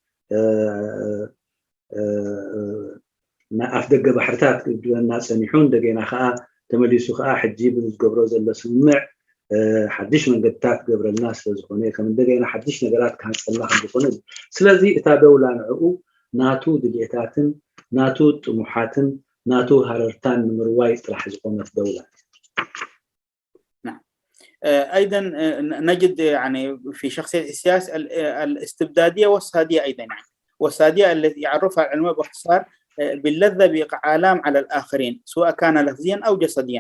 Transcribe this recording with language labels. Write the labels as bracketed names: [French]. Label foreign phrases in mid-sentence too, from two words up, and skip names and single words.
[Tigrinya] ኣፍ ደገ ባሕርታት ድና ፀኒሑ እንደገና ከዓ ተመሊሱ ከዓ ሕጂ ብዝገብሮ ዘሎ ስምምዕ ሓድሽ መንገድታት ገብረልና ስለ ዝኾነ ከም እንደገና ሓድሽ ነገራት ካንፀልና ከም ዝኾነ ስለዚ እታ ደውላ ንዕኡ ናቱ ድሌታትን ናቱ ጥሙሓትን ናቱ ሃረርታን ንምርዋይ ጥራሕ ዝቆመት دولة. [Arabic] نعم. أيضا نجد يعني في شخصية السياسة الاستبدادية والسادية أيضا يعني. والسادية التي يعرفها العلماء باختصار باللذة بإعلام على الآخرين سواء كان لفظيا أو جسديا.